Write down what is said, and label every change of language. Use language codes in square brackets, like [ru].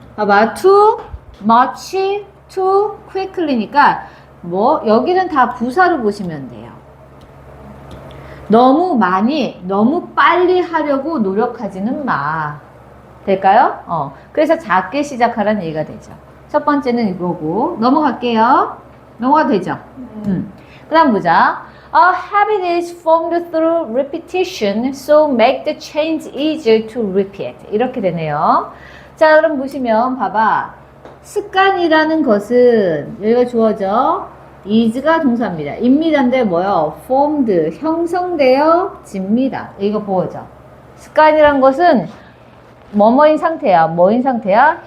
[ko] 봐봐, to, much, to, quickly니까 여기는 다 부사로 보시면 돼요. 너무 많이, 너무 빨리 하려고 노력하지는 마. 될까요? 그래서 작게 시작하라는 얘기가 되죠. 첫 번째는 이거고 넘어갈게요. 넘어가도 되죠? 그 다음 보자. [en] A habit is formed through repetition, so make the change easier to repeat. [ko] 이렇게 되네요. 자, 그럼 보시면 봐봐. 습관이라는 것은 여기가 주어져. is가 동사입니다. 입니다인데 뭐요? formed, 형성되어집니다. 이거 보호죠. 습관이란 것은 뭐뭐인 상태야. 뭐인 상태야?